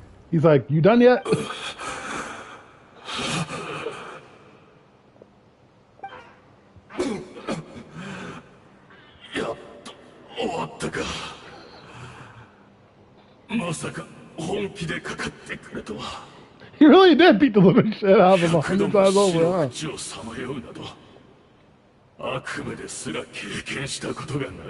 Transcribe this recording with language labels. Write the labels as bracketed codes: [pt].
[en] He's like, you done yet? [ja] やっと終わったか。まさか本気でかかってくれとは。 [en] He really did beat the living shit out of him 100 times over, huh? [ja] 口をさまようなど悪夢ですら経験したことがない。